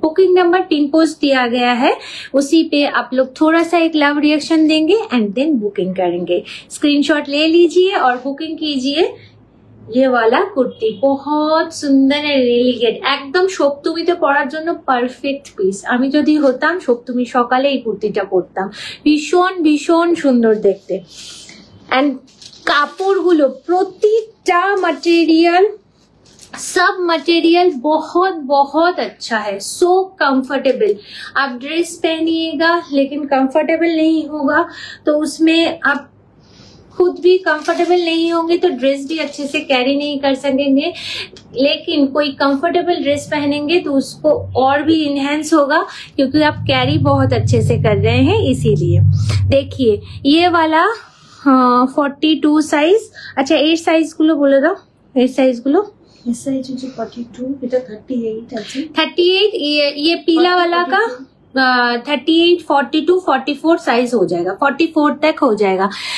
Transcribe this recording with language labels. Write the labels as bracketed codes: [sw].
[hi] Booking number pin post दिया गया है, उसी पे आप लोग थोड़ा सा एक लव रिएक्शन देंगे एंड देन बुकिंग करेंगे। स्क्रीनशॉट ले लीजिए और बुकिंग कीजिए। ये वाला कुर्ती बहुत सुंदर है, रियली गेट, एकदम [bn] সপ্তমীতে পরার জন্য পারফেক্ট পিস। আমি যদি হতাম সপ্তমী সকালে এই কুর্তিটা পরতাম, ভীষণ ভীষণ সুন্দর দেখতে। এন্ড কাপড়গুলো প্রতিটা মটেরিয়াল, [hi] सब मटेरियल बहुत बहुत अच्छा है, सो कंफर्टेबल। आप ड्रेस पहनिएगा लेकिन कंफर्टेबल नहीं होगा तो उसमें आप खुद भी कंफर्टेबल नहीं होंगे तो ड्रेस भी अच्छे से कैरी नहीं कर सकेंगे, लेकिन कोई कंफर्टेबल ड्रेस पहनेंगे तो उसको और भी इनहेंस होगा, क्योंकि आप कैरी बहुत अच्छे से कर रहे हैं इसीलिए। देखिए ये वाला 42 সাইজ। [bn] আচ্ছা এর সাইজ গুলো বলে দাও, এর সাইজ গুলো। [hi] इस साइज [bn] হচ্ছে 42, এটা 38 আছে। [hi] 38 ये पीला वाला का 38, 42, 44 সাইজ हो जाएगा, 44 तक हो जाएगा।